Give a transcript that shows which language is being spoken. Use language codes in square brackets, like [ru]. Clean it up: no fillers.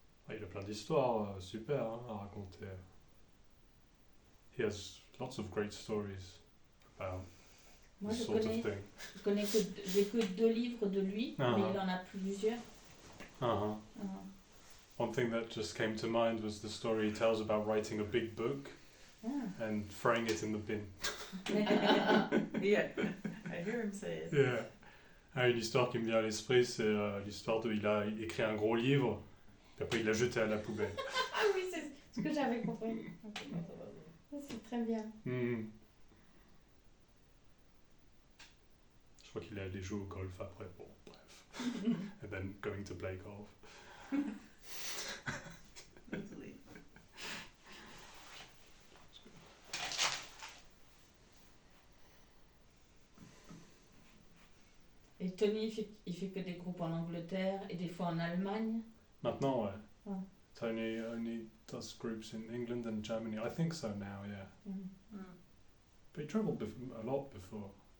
[fr] Il a plein d'histoires super à raconter. [en] He has lots of great stories about [fr] Moi, [en] this sort of thing. [fr] J'ai que 2 livres de lui, mais il en a plusieurs. [en] One thing that just came to mind was the story he tells about writing a big book and throwing it in the bin. Yeah, I hear him say it. Yeah. [fr] Une histoire qui me vient à l'esprit, c'est l'histoire il a écrit un gros livre, puis après il l'a jeté à la poubelle. Ah oui, c'est ce que j'avais compris. C'est très bien. Je crois qu'il est allé jouer au golf après. Bon, bref. [en] And then going to play golf. [fr] Et Tony, il fait que des groupes en Angleterre et des fois en Allemagne. Maintenant, ouais. Ah. [en] Tony only does groups in England and Germany. I think so now, yeah. But he travelled a lot before.